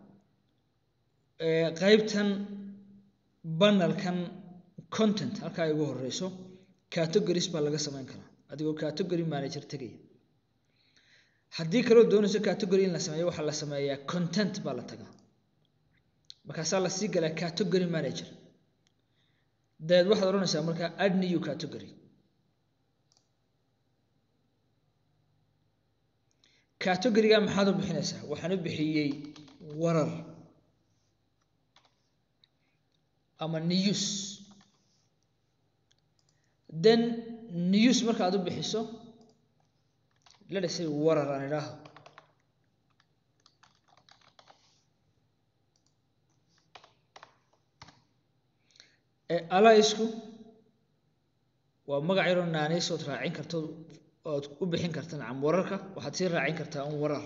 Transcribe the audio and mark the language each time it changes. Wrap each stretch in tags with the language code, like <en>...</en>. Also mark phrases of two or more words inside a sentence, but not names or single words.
<so>qaybtan panel-kan content halka ay ugu horeyso categories baa laga sameyn karaa adigoo</so> <en>category manager</en> <so>tagay. haddii kaloo doonayso category in la sameeyo waxa la sameeyaa content baa la tagaa. markaasaa la sii galaa</so> <en>category manager.</en> <so>daad waxaad oranaysaa marka</so> <en>add new category.</en> <so>category-ga maxaad u bixinaysaa? waxaan u bixiyay warar ama news.</so> <en>then news</en> <so>marka aad u bixiso</so> <en>let us say</en> <so>warar aan idhaahdo. alaisku waa magac yar oo naanaysood raacin karto ood u bixin kartaa nacam wararka waxaad sii raacin kartaa warar.</so>